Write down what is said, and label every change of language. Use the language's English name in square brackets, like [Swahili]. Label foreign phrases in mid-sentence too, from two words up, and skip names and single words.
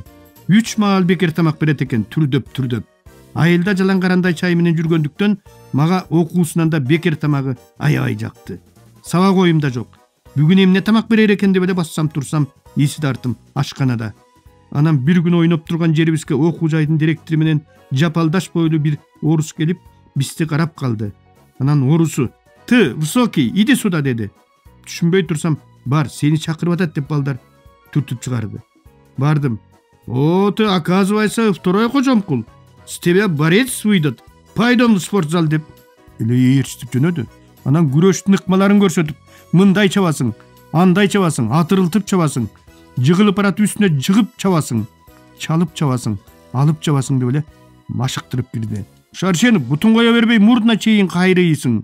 [Kyrgyz] 3 маал бекер тамак берет экен, түрдөп. Айылда жалаң карандай чай менен жүргөндүктөн мага окуусунан да бекер тамагы аябай жакты. Сабак оюм да жок. Бүгүн эмне тамак берер экен деп эле бассам турсам, эси тартым ашканада. Анан бир күн ойноп турган жерибизге окуу жайдын директору менен жапалдаш бойлуу бир орус келип, бизди карап калды. Анан орусу: [Russian] "Ты, высокий, иди сюда" деди. [Kyrgyz] Түшүнбөй турсам, "Бар, сени чакырып атат" деп балдар түртүп чыгарды. Бардым. [Russian] "О, ты, оказывается, второй Кожомкул. С тебя борец выйдет. Пойдем в спортзал" [Kyrgyz] деп эле ээрчитип жөнөдү. Анан күрөштүн ыкмаларын көрсөтүп, "Мындай чабасың, андай чабасың, атырылтып чабасың, жыгылып барат үстүнө жыгып чабасың, чалып чабасың, алып чабасың" деп эле машыктырып кирди. "Шаршенов, бутун кое бербей мурдуна чейин кайрыйсың.